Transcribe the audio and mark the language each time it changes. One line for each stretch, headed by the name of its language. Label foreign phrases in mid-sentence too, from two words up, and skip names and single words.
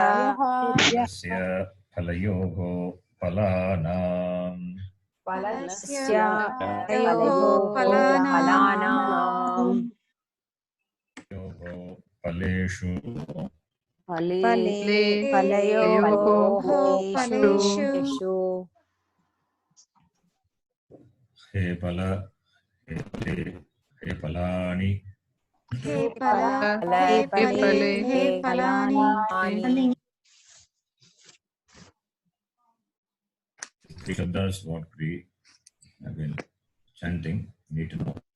Sanskrit: तस्य फलयोः फलानाम्. फलस्य फलानां योः फलेषु. फलयोः फलेषु हे फल हे फले हे फलानि. हे फलानि
English: Three shabdas what we have been chanting, need to know.